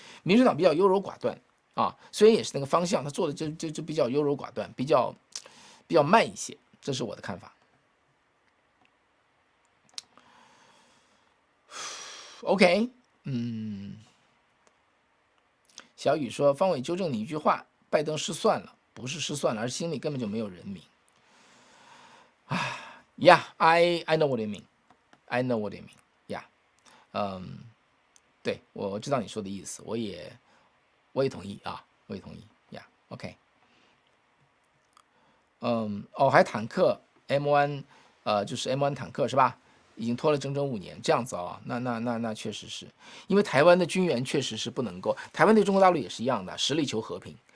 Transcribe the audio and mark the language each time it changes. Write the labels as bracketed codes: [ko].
[zh] 民主党比较优柔寡断虽然也是那个方向，他做的就比较优柔寡断，比较慢一些，这是我的看法。 OK， 小雨说，方伟纠正你一句话，拜登失算了，不是失算了，而心里根本就没有人民。 [en] Yeah, I know what you mean. I know what you mean. [zh] Yeah， 对，我知道你说的意思，我也同意啊，我也同意。 Yeah，OK。还坦克 M1，就是 M1 坦克是吧？已经拖了整整5年，这样子啊，那确实是，因为台湾的军援确实是不能够，台湾对中国大陆也是一样的，实力求和平。